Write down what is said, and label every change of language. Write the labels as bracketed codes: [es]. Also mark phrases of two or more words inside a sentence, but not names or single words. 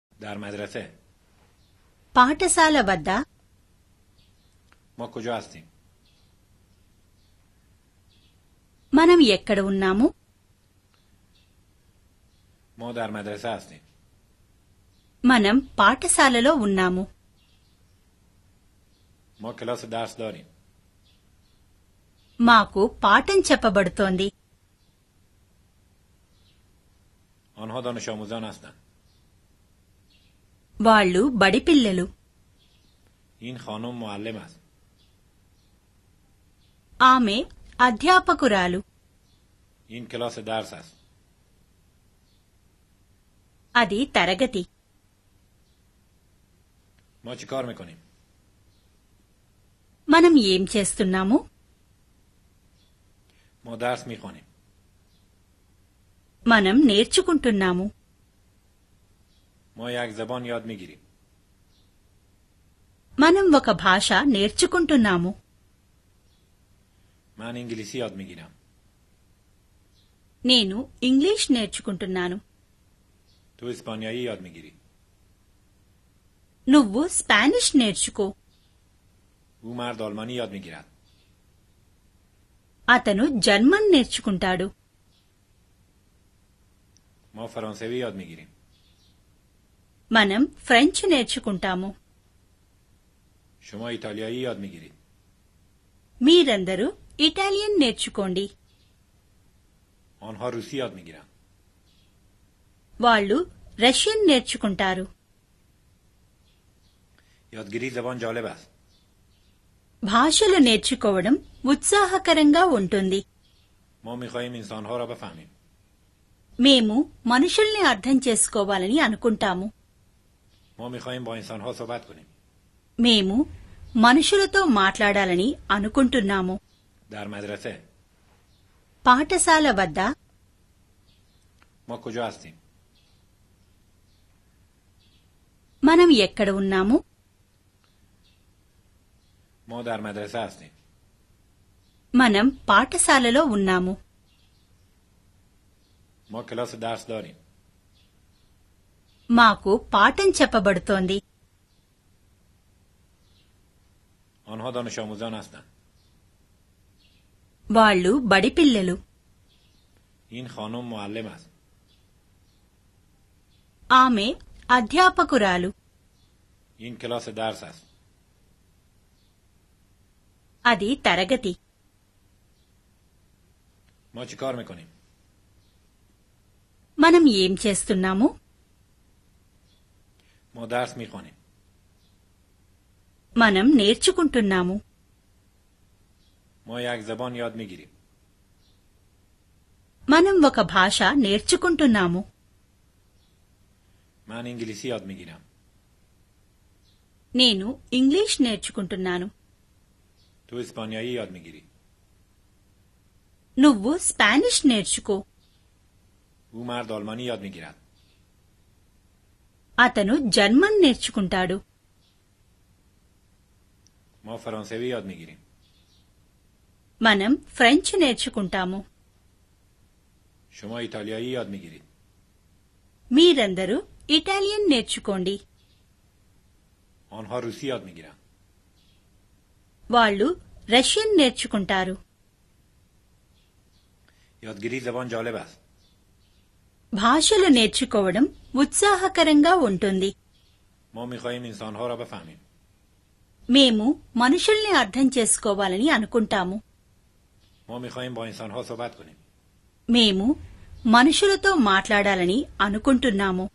[fa] در مدرسه. [te] పాఠశాల వద్ద. [fa] ما کجا هستیم؟ [te] మనం ఎక్కడ ఉన్నాము? [fa] ما در مدرسه هستیم. [te] మనం పాఠశాలలో ఉన్నాము. [fa] ما کلاس درس داریم. [te] మాకు పాఠం చెప్పబడుతోంది. [fa] آنها دانش آموزان هستند. [te] వాళ్ళు బడి పిల్లలు. [fa] این خانم معلم است. [te] ఆమె అధ్యాపకురాలు. [fa] این کلاس درس است. [te] అది తరగతి. [fa] ما چی کار میکنیم؟ [te] మనం ఏం చేస్తున్నాము? [fa] ما درس میخوانیم. [te] మనం నేర్చుకుంటున్నాము. [fa] ما یک زبان یاد میگیریم. [te] మనం ఒక భాష నేర్చుకుంటున్నాము. [fa] من انگلیسی یاد میگیرم. [te] నేను ఇంగ్లీష్ నేర్చుకుంటున్నాను. [fa] تو اسپانیایی یاد میگیری. [te] నువ్వు స్పానిష్ నేర్చుకో. [fa] او مرد آلمانی یاد میگیرد. [te] అతను జర్మన్ నేర్చుకుంటాడు. [fa] ما فرانسوی یاد میگیریم. [te] మనం ఫ్రెంచ్ నేర్చుకుంటాము. [fa] شما ایتالیایی یاد میگیرید. [te] మీరందరూ ఇటాలియన్ నేర్చుకోండి. [fa] آنها روسی یاد میگیرند. [te] వాళ్ళు రష్యన్ నేర్చుకుంటారు. [fa] یادگیری زبان جالب است. [te] భాషలు నేర్చుకోవడం ఉత్సాహకరంగా ఉంటుంది. [fa] ما میخواهیم انسانها را بفهمیم. [te] మేము మనుషుల్ని అర్థం చేసుకోవాలని అనుకుంటాము. [fa] ما میخواهیم با انسانها صحبت کنیم. [te] మేము మనుషులతో మాట్లాడాలని అనుకుంటున్నాము. [fa] در مدرسه. [te] పాఠశాల వద్ద. [fa] ما کجا هستیم؟ [te] మనం ఎక్కడ ఉన్నాము? [fa] ما در مدرسه هستیم. [te] మనం పాఠశాలలో ఉన్నాము. [fa] ما کلاس درس داریم. [te] మాకు పాఠం చెప్పబడుతోంది. [fa] آنها دانش آموزان هستند. [te] వాళ్ళు బడి పిల్లలు. [fa] این خانم معلم است. [te] ఆమె అధ్యాపకురాలు. [fa] این کلاس درس است. [te] అది తరగతి. [fa] ما چی کار میکنیم؟ [te] మనం ఏం చేస్తున్నాము? [fa] ما درس میخوانیم. [te] మనం నేర్చుకుంటున్నాము. [fa] ما یک زبان یاد میگیریم. [te] మనం ఒక భాష నేర్చుకుంటున్నాము. [fa] من انگلیسی یاد میگیرم. [te] నేను ఇంగ్లీష్ నేర్చుకుంటున్నాను. [fa] تو اسپانیایی یاد میگیری. [te] నువ్వు స్పానిష్ నేర్చుకో. [fa] او مرد آلمانی یاد میگیرد. [te] అతను జర్మన్ నేర్చుకుంటాడు. [fa] ما فرانسوی یاد میگیریم. [te] మనం ఫ్రెంచ్ నేర్చుకుంటాము. [fa] شما ایتالیایی یاد میگیرید. [te] మీరందరూ ఇటాలియన్ నేర్చుకోండి. [fa] آنها روسی یاد میگیرند. [te] వాళ్ళు రష్యన్ నేర్చుకుంటారు. [fa] یادگیری زبان جالب است. [te] భాషలు నేర్చుకోవడం ఉత్సాహకరంగా ఉంటుంది. [fa] ما میخواهیم انسانها را بفهمیم. [te] మేము మనుషుల్ని అర్థం చేసుకోవాలని అనుకుంటాము. [fa] ما میخواهیم با انسانها صحبت کنیم. [te] మేము మనుషులతో మాట్లాడాలని అనుకుంటున్నాము.